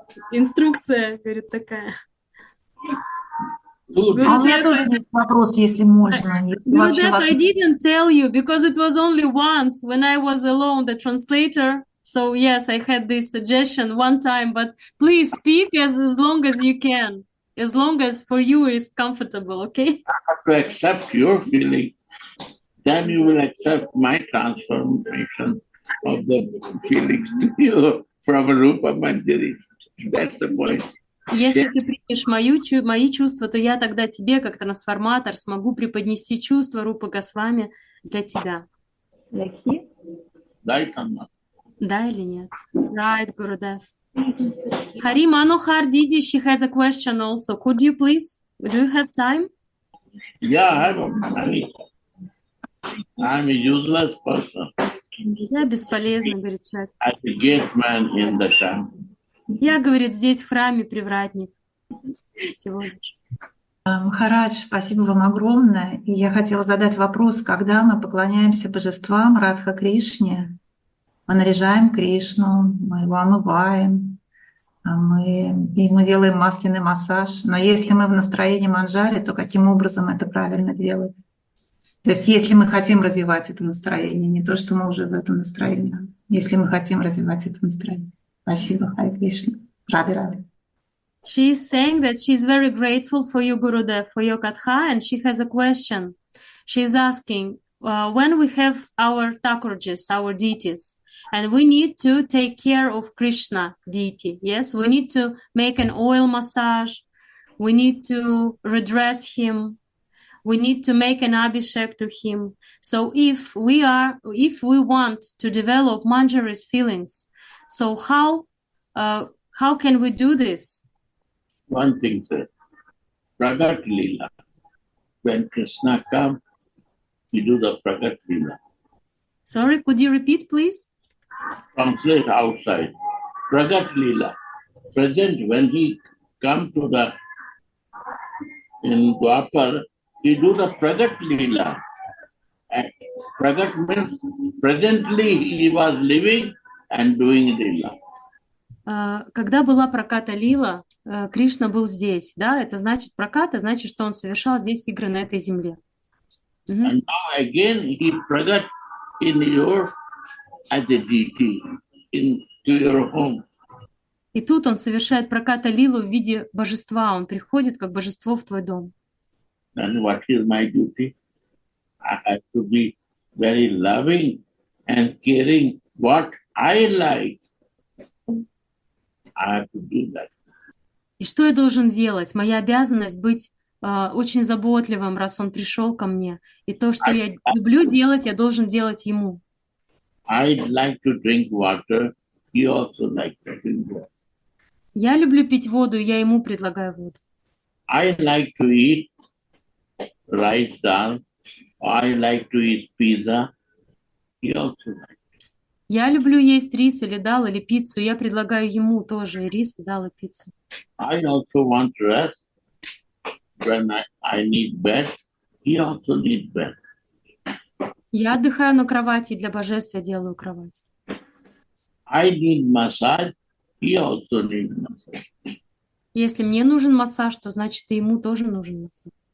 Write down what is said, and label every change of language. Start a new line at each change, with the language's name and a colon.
Russian: Инструкция, говорит, такая. А у меня тоже есть вопрос, если можно.
English: Gurudev, I didn't tell you because it was only once when I was alone, the translator. So yes, I had this suggestion one time, but please speak as long as you can, as long as for you is comfortable, okay? I have to accept your feeling. Then you will accept my transformation of the feelings to you from Rupa Manjari. That's the point.
Russian: Если ты примешь мои чувства, то я тогда тебе, как трансформатор, смогу преподнести чувства Рупы Госвами для тебя.
English: Right or not?
Russian: Да или нет?
English: Right, Gurudev. Hari Manohar Didi, she has a question also. Could you please? Do you have time? Yeah, I'm a useless person.
Russian: Я бесполезный, говорит человек.
English: I'm a gate man in the temple.
Russian: Я, говорит, здесь в храме привратник всего лишь. Махарадж, спасибо вам огромное. И я хотела задать вопрос, когда мы поклоняемся божествам Радха Кришне, мы наряжаем Кришну, мы его омываем, мы делаем масляный массаж. Но если мы в настроении манджари, то каким образом это правильно делать? То есть если мы хотим развивать это настроение, не то, что мы уже в этом настроении, а если мы хотим развивать это настроение. Спасибо, Харе Кришна. Рады.
English: She's saying that she's very grateful for you, Gurudev, for your katha, and she has a question. She's asking, when we have our Thakurjis, our deities, and we need to take care of Krishna deity, yes, we need to make an oil massage, we need to redress him, we need to make an abhishek to him. So if we want to develop Manjari's feelings, so how can we do this? One thing, sir, Pragat Leela. When Krishna comes, we do the Pragat Leela. Sorry, could you repeat, please? Translate outside. Pragat Leela. Present, when he comes to in Dwapar, we do the Pragat Leela. Pragat means presently he was living and doing Leela.
Russian: Когда была праката лила, Кришна был здесь, да, это значит праката, значит, что он совершал здесь игры на этой земле.
English: And now again he pragat in your as a deity into your home.
Russian: И тут он совершает праката лилу в виде божества, он приходит как божество в твой дом.
English: And what is my duty? I have to be very loving and caring what I like. I have to do that.
Russian: И что я должен делать? Моя обязанность быть очень заботливым, раз он пришел ко мне. И то, что я люблю делать, я должен делать ему.
English: I'd like to drink water. He also likes to drink water.
Russian: Я люблю пить воду, и я ему предлагаю воду.
English: I like to eat rice dal. I like to eat pizza. He also likes.
Russian: Я люблю есть рис или дал, или пиццу. Я предлагаю ему тоже и рис, и дал, и пиццу.
English: I also want rest. When I need bed, he also needs bed.
Russian: Я отдыхаю на кровати, для божества делаю кровать.
English: I need massage, he also needs massage.
Russian: Если мне нужен массаж, то значит и ему тоже нужен массаж.